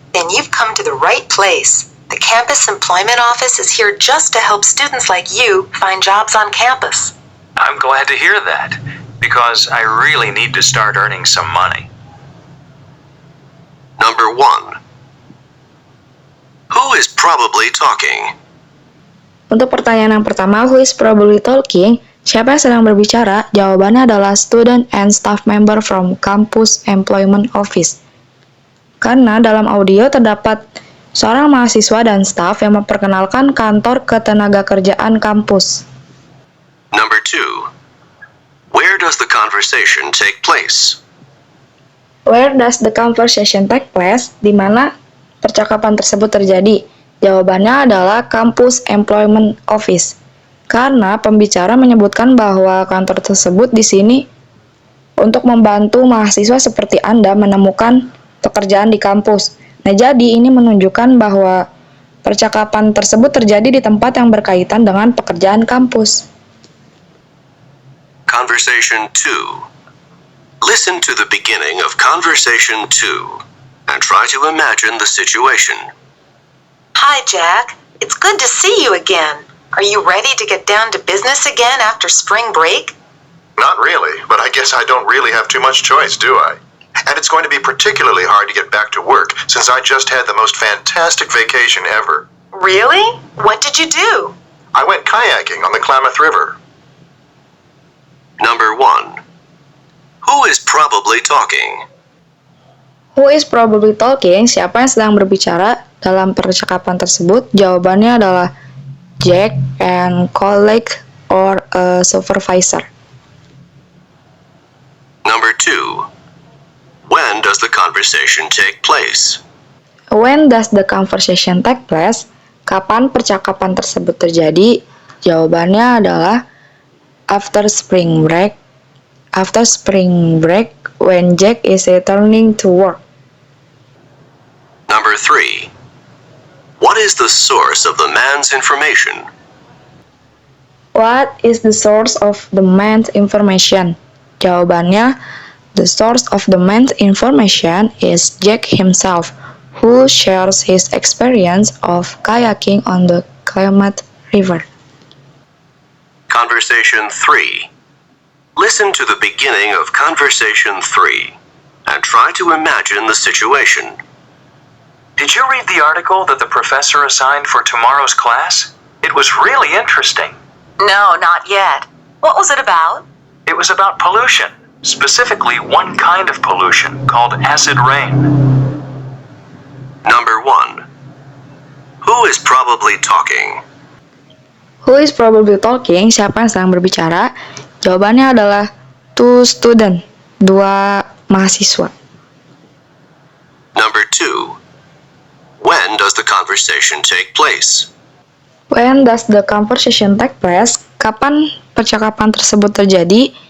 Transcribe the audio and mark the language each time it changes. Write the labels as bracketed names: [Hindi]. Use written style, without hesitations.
[English] Then you've come to the right place. The campus employment office is here just to help students like you find jobs on campus. I'm glad to hear that, because I really need to start earning some money. Number 1. Who is probably talking? [Indonesian] Untuk pertanyaan yang pertama, [English] who is probably talking? [Indonesian] Siapa yang sedang berbicara? Jawabannya adalah [English] student and staff member from campus employment office. [Indonesian] Karena dalam audio terdapat seorang mahasiswa dan staf yang memperkenalkan kantor ketenagakerjaan kampus. [English] Number 2. Where does the conversation take place? Where does the conversation take place? [Indonesian] Di mana percakapan tersebut terjadi? Jawabannya adalah [English] campus employment office. [Indonesian] Karena pembicara menyebutkan bahwa kantor tersebut di sini untuk membantu mahasiswa seperti Anda menemukan pekerjaan di kampus. Nah, jadi ini menunjukkan bahwa percakapan tersebut terjadi di tempat yang berkaitan dengan pekerjaan kampus. [English] Conversation 2. Listen to the beginning of Conversation 2 and try to imagine the situation. Hi, Jack. It's good to see you again. Are you ready to get down to business again after spring break? Not really, but I guess I don't really have too much choice, do I? And it's going to be particularly hard to get back to work since I just had the most fantastic vacation ever. Really? What did you do? I went kayaking on the Klamath River. Number 1. Who is probably talking? Who is probably talking? [Indonesian] Siapa yang sedang berbicara dalam percakapan tersebut? Jawabannya adalah [English] Jack and colleague or a supervisor. [Indonesian] Number 2. When does the conversation take place? When does the conversation take place? Kapan percakapan tersebut terjadi? Jawabannya adalah [English] after spring break. After spring break, when Jack is returning to work. Number 3. What is the source of the man's information? What is the source of the man's information? [Indonesian] Jawabannya, [English] the source of the man's information is Jack himself, who shares his experience of kayaking on the Klamath River. Conversation 3. Listen to the beginning of Conversation 3 and try to imagine the situation. Did you read the article that the professor assigned for tomorrow's class? It was really interesting. No, not yet. What was it about? It was about pollution, specifically one kind of pollution called acid rain. Number 1. Who is probably talking? Who is probably talking? [Indonesian] Siapa yang sedang berbicara? Jawabannya adalah [English] two student, [Indonesian] dua mahasiswa. [English] Number 2. When does the conversation take place? When does the conversation take place? [Indonesian] kapan percakapan tersebut terjadi?